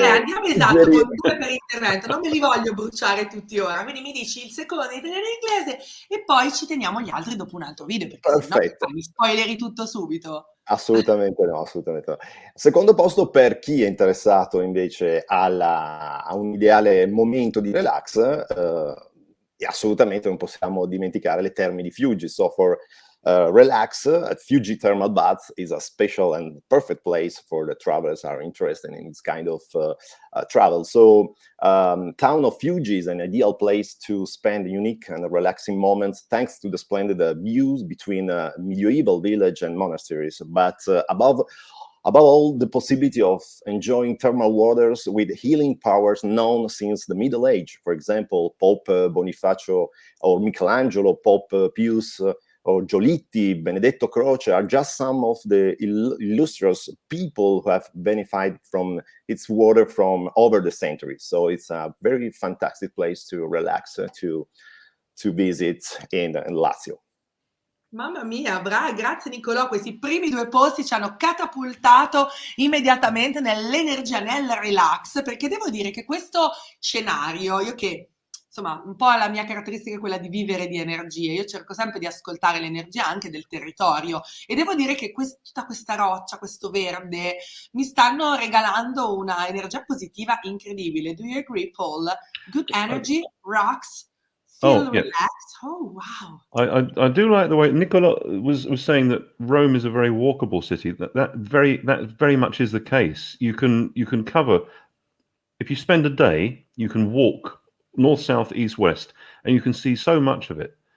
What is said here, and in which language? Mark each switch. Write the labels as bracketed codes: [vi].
[it] Andiamo esatto con 2 per intervento, non me li voglio bruciare tutti ora, quindi mi dici il secondo in italiano e in inglese e poi ci teniamo gli altri dopo un altro video, perché sennò mi spoileri tutto subito. Assolutamente no, assolutamente no. Secondo posto, per chi è interessato invece a un ideale momento di relax, assolutamente non possiamo dimenticare le terme di Fiuggi. [en] So for relax, Fiuggi Thermal Bath is a special and perfect place for the travelers who are interested in this kind of travel. So town of Fiuggi is an ideal place to spend unique and relaxing moments thanks to the splendid views between medieval village and monasteries. But above all, the possibility of enjoying thermal waters with healing powers known since the Middle Age. For example, Pope Bonifacio or Michelangelo, Pope Pius, or Giolitti, Benedetto Croce are just some of the illustrious people who have benefited from its water from over the centuries. So it's a very fantastic place to relax, to visit in Lazio. [it] Mamma mia, grazie Nicolò, questi primi 2 posti ci hanno catapultato immediatamente nell'energia, nel relax, perché devo dire che questo scenario, io che insomma un po' la mia caratteristica è quella di vivere di energie, io cerco sempre di ascoltare l'energia anche del territorio e devo dire che tutta questa roccia, questo verde mi stanno regalando una energia positiva incredibile. [en] Do you agree, Paul? Good energy, rocks, feel yeah. relaxed. Oh, wow. I do like the way Nicola was saying that Rome is a very walkable city. That very much is the case. You can cover, if you spend a day, you can walk north, south, east, west, and you can see so much of it.